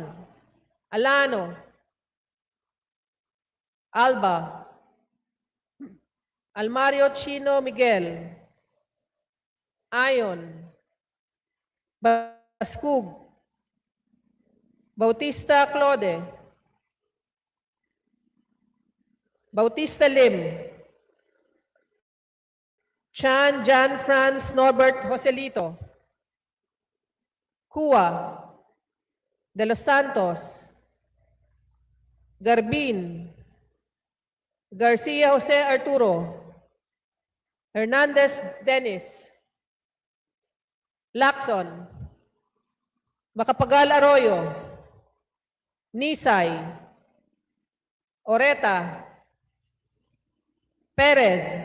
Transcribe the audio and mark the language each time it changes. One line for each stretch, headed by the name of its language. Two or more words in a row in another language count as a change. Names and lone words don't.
English: Alano, Alba, Almario Chino Miguel, Ayon, Baskug, Bautista Claude, Bautista Lim, Chan Jan Franz Norbert Joselito, Cua, De Los Santos, Garbin, Garcia Jose Arturo, Hernandez Dennis, Lacson, Macapagal Arroyo, Nisay, Oreta, Perez,